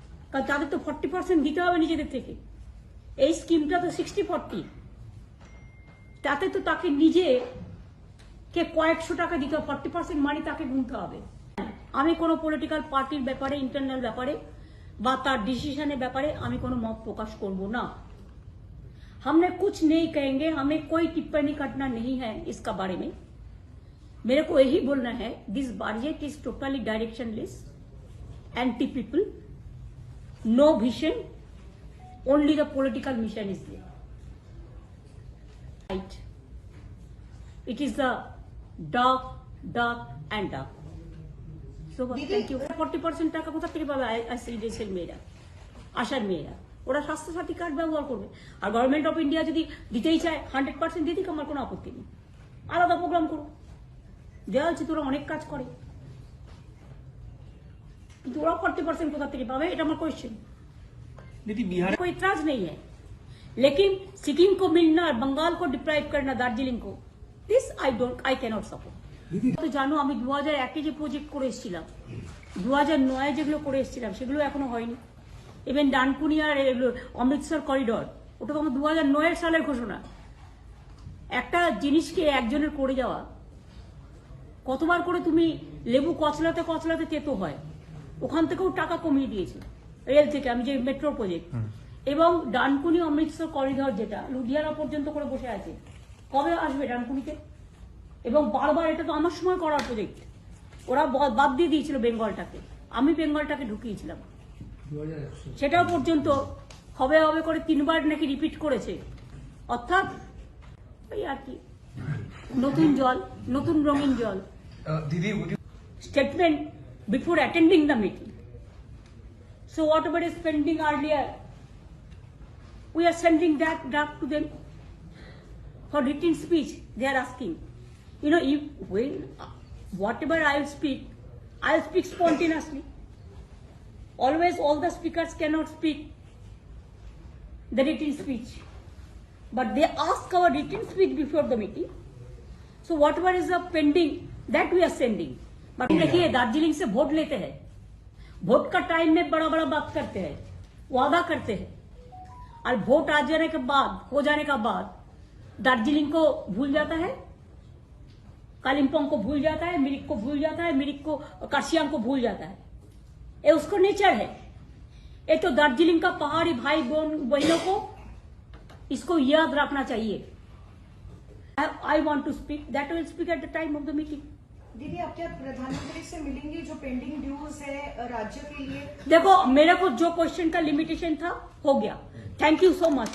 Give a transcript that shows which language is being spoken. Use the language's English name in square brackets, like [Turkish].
[Bangla] কারণ তাদের তো 40% দিতে হবে নিজেদের থেকে। এই স্কিমটা তো 60-40, তাতে তো তাকে নিজে কে কয়েকশো টাকা দিতে হবে, 40% মানি তাকে গুনতে হবে। আমি কোনো পলিটিক্যাল পার্টির ব্যাপারে, ইন্টারনাল ব্যাপারে বা তার ডিসিশনের ব্যাপারে আমি কোনো মত প্রকাশ করব না। [Hindi] हमने कुछ नहीं कहेंगे, हमें कोई टिप्पणी करना नहीं है इसका बारे में। मेरे को यही बोलना है, [English] This budget is totally directionless, anti people, no vision, only the political mission is there. Right, it is the dark and dark. So thank you. [Bangla] 40% টাকা কোথা থেকে পাবে আইসিডিএস এর মেয়েরা, আশার মেয়েরা? ওরা স্বাস্থ্যসাথী কার্ড ব্যবহার করবে। আর গভর্নমেন্ট অফ ইন্ডিয়া যদি দিতেই চায় 100% দিয়ে দিক, আমার কোনো আপত্তি নেই, আলাদা প্রোগ্রাম করো। দেওয়া হচ্ছে, তোরা অনেক কাজ করে, কিন্তু ওরা 40% कोथा থেকে पावे, এটা আমার क्वेश्चन। [Hindi] दीदी बिहार कोई इतराज नहीं है, लेकिन सिक्किम को मिलना और बंगाल को डिप्राइव करना, दार्जिलिंग को, [English] This I cannot support. [Bangla] তো জানো আমি 2001 যে প্রজেক্ট করে এসেছিলাম, 2009 যেগুলো করে এসেছিলাম সেগুলো এখনো হয়নি। ইভেন ডানকুনি আর অমৃতসর করিডর, ওটা তো আমার 2009 সালের ঘোষণা। একটা জিনিসকে একজনের করে যাওয়া, কতবার করে তুমি লেবু কচলাতে কচলাতে তেতো হয়, ওখান থেকেও টাকা কমিয়ে দিয়েছে রেল থেকে। আমি যে মেট্রো প্রজেক্ট এবং ডানকুনি অমৃতসর করিডর যেটা লুধিয়ানা পর্যন্ত করে বসে আছে, কবে আসবে ডানকুনিতে? এবং বারবার, এটা তো আমার সময় করার প্রজেক্ট, ওরা বাদ দিয়ে দিয়েছিল বেঙ্গলটাকে, আমি বেঙ্গলটাকে ঢুকিয়েছিলাম। সেটাও পর্যন্ত হবে হবে করে 3 বার নাকি রিপিট করেছে। অর্থাৎ ওই আর কি, নতুন জল, নতুন রঙিন জল। দিদি, [English] Statement before attending the meeting. So whatever is pending earlier, we are sending that draft to them for written speech. They are asking, you know, if when whatever I'll speak spontaneously. Always all the speakers cannot speak the written speech, but they ask our written speech before the meeting. So whatever is the pending, that we are sending. [Hindi] But देखिए, दार्जिलिंग से vote लेते हैं, vote का time में बड़ा बड़ा बात करते हैं, वादा करते हैं, और वोट आ जाने के बाद, हो जाने का बाद दार्जिलिंग को भूल जाता है, कालिम्पोंग को भूल जाता है, मिरिक को भूल जाता है, मिरिक को, कार्शियांग को भूल जाता है। ये उसको नेचर है। ये तो दार्जिलिंग का पहाड़ी भाई बहनों को इसको याद रखना चाहिए। [English] I want to speak, that will speak at the time of the meeting. [Hindi] दीदी आप क्या प्रधानमंत्री से मिलेंगी जो पेंडिंग ड्यूज है राज्य के लिए? देखो मेरे को जो क्वेश्चन का लिमिटेशन था हो गया। [English] Thank you so much.